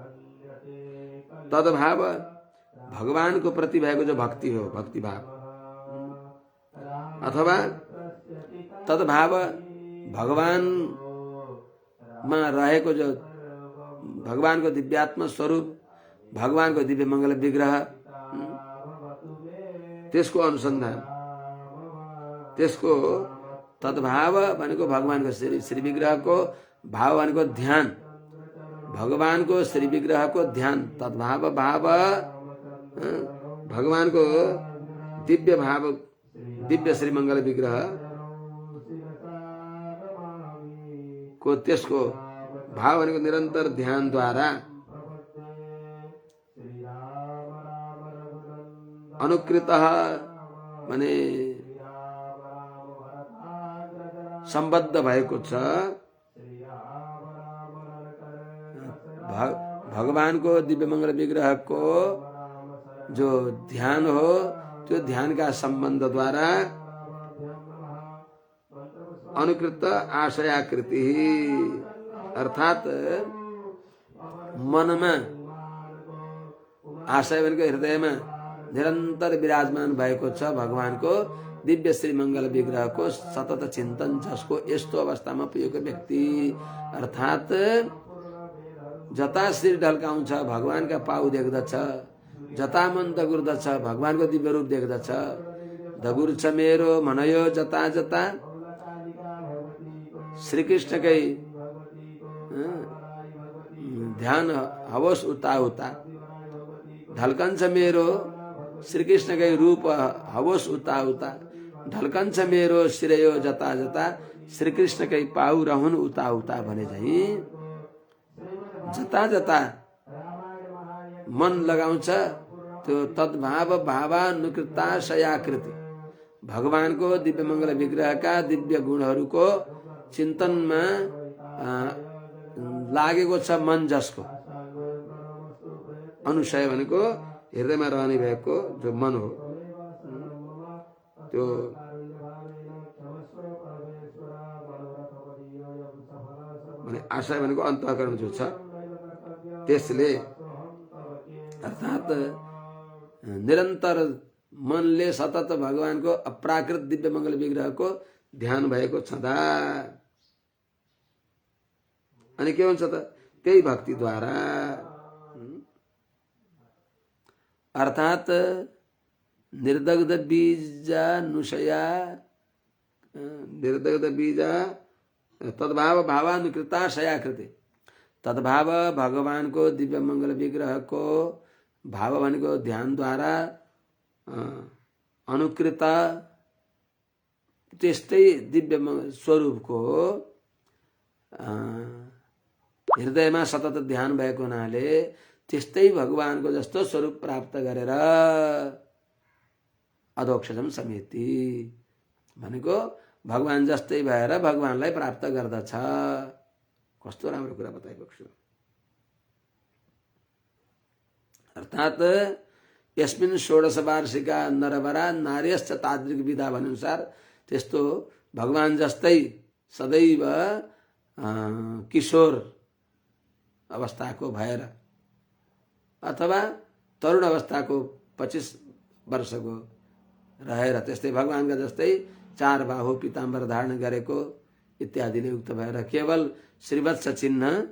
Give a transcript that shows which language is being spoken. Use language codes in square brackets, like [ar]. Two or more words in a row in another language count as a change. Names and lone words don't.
[ne] तद्भाव भगवान को प्रति भएको जो भक्ति हो भक्ति भाव अथवा तद्भाव भगवान में रहेको जो भगवान को दिव्यात्म स्वरूप भगवान को दिव्य मंगल विग्रह त्यसको अनुसंधान त्यसको तद्भाव भनेको भगवान को श्री विग्रह को भाव भनेको ध्यान भगवान को श्री विग्रह को ध्यान तद्भाव भाव भगवान को दिव्य भाव दिव्य श्री मंगल विग्रह को त्यसको भाव भनेको निरन्तर ध्यान द्वारा अनुकृत माने सम्बद्ध भएको छ भगवान को दिव्य मंगल विग्रह को जो ध्यान हो त्यो ध्यान का संबंध द्वारा अनुकृत आशयाकृति अर्थात मन में आशय भनेको हृदय में निरंतर विराजमान भएको छ भगवान को दिव्य श्री मंगल विग्रह को सतत चिंतन जसको यस्तो अवस्था में पुगेको व्यक्ति अर्थात जता शिर ढल्काउँछ भगवान का पाउ देख्दछ जता मन दगुर्दछ भगवान को दिव्य रूप देख्दछ दगुर छ मेरो मनयो जता जता श्री कृष्ण कै ध्यान हवस उता उता ढल्कन्छ मेरो श्री कृष्ण कै रूप हवस उता उता ढल्कन्छ मेरो शिरयो जता जता श्री कृष्ण कै पाउ रहन उता उता भने झै जता जता मन लगाउँछ त्यो तद्भाव भावानुकृताशयाकृति भगवान को दिव्य मंगल विग्रह का दिव्य गुणहरू को चिंतन में लागेको छ मन जसको अनुशय भनेको हृदय में रहने भएको जो मन हो त्यो माने आशय भनेको अन्तःकरण जो छ त्यसले अर्थात निरंतर मनले सतत भगवान को अप्राकृत दिव्य मंगल विग्रह को ध्यान भएको छँदा अनि के हुन्छ त त्यही भक्ति द्वारा अर्थात निर्दग्ध बीजा तद्भाव भावानुकृताशयाकृति तद्भाव भगवान को दिव्य मंगल विग्रह को भाव भनेको ध्यान द्वारा अनुकृत त्यस्तै दिव्य स्वरूप को हृदय में सतत ध्यान भएको हुनाले त्यस्तै भगवान को जस्तो स्वरूप प्राप्त गरेर अधोक्षजम समेति भनेको भगवान जस्तै भएर भगवानलाई प्राप्त गर्दछ। कस्तो राम्रो कुरा बताइएको छु। अर्थात [sa] यस्मिन् षोडश वार्षिका नरवरा नार्यश्च तादृक विधा [ne] भनेअनुसार त्यस्तो भगवान जस्तै सदैव किशोर अवस्थाको भएर अथवा तरुण अवस्थाको 25 वर्षको रहेर त्यस्तै भगवानका जस्तै 4 बाहु पीताम्बर धारण गरेको इत्यादिले युक्त भएर केवल श्रीवत्स चिन्ह